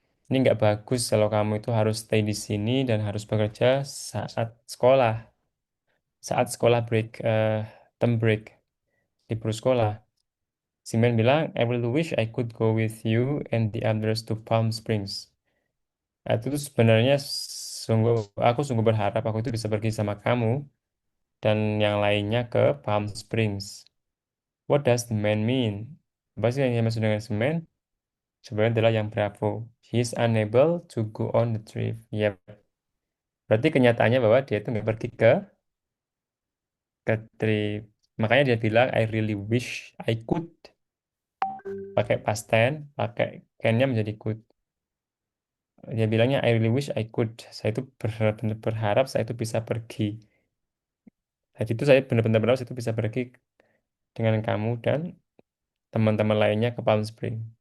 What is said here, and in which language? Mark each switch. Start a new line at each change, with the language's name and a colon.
Indonesian: Ini nggak bagus kalau kamu itu harus stay di sini dan harus bekerja saat sekolah break,
English: term break,
Indonesian: libur sekolah. Si man bilang,
English: I really wish I could go with you and the others to Palm Springs.
Indonesian: Nah, itu tuh sebenarnya aku sungguh berharap aku itu bisa pergi sama kamu dan yang lainnya ke Palm Springs.
English: What does the man mean?
Indonesian: Apa sih yang dimaksud dengan semen? Sebenarnya adalah yang bravo.
English: He is unable to go on the trip. Yep.
Indonesian: Berarti kenyataannya bahwa dia itu nggak pergi ke trip. Makanya dia bilang,
English: I really wish I could.
Indonesian: Pakai past tense, pakai can-nya menjadi could. Dia bilangnya,
English: I really wish I could.
Indonesian: Saya itu benar-benar berharap saya itu bisa pergi. Tadi itu saya benar-benar berharap saya itu bisa pergi dengan kamu dan teman-teman lainnya ke Palm Spring.